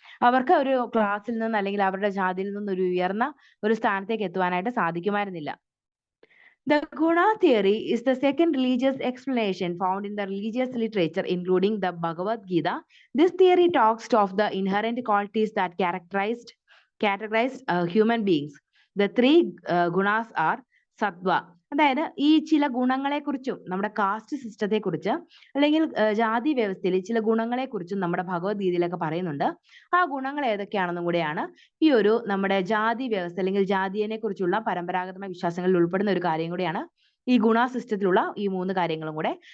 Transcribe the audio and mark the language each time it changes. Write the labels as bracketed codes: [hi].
[ml] അവർക്ക് ഒരു ക്ലാസ്സിൽ നിന്ന് അല്ലെങ്കിൽ അവരുടെ ജാതിയിൽ നിന്ന് ഒരു ഉയർന്ന ഒരു സ്ഥാനത്തേക്ക് എത്തുവാനായിട്ട് സാധിക്കുമായിരുന്നില്ല. [en] The Guna theory is the second religious explanation found in the religious literature, including the Bhagavad Gita. This theory talks of the inherent qualities that categorize human beings. The three gunas are sattva. [ml] അതായത് ഈ ചില ഗുണങ്ങളെ കുറിച്ചും നമ്മുടെ cast സിസ്റ്റത്തെ കുറിച്ച് അല്ലെങ്കിൽ ജാതി വ്യവസ്ഥയിൽ ചില ഗുണങ്ങളെ കുറിച്ചും നമ്മുടെ ഭഗവത്ഗീതയിലൊക്കെ പറയുന്നുണ്ട്. ആ ഗുണങ്ങൾ ഏതൊക്കെയാണെന്നും കൂടെയാണ് ഈ ഒരു നമ്മുടെ ജാതി വ്യവസ്ഥ അല്ലെങ്കിൽ ജാതിയെ കുറിച്ചുള്ള പരമ്പരാഗതമായ വിശ്വാസങ്ങളിൽ ഉൾപ്പെടുന്ന ഒരു കാര്യം കൂടിയാണ് ഈ ഗുണ സിസ്റ്റത്തിലുള്ള ഈ 3 കാര്യങ്ങളും കൂടെ.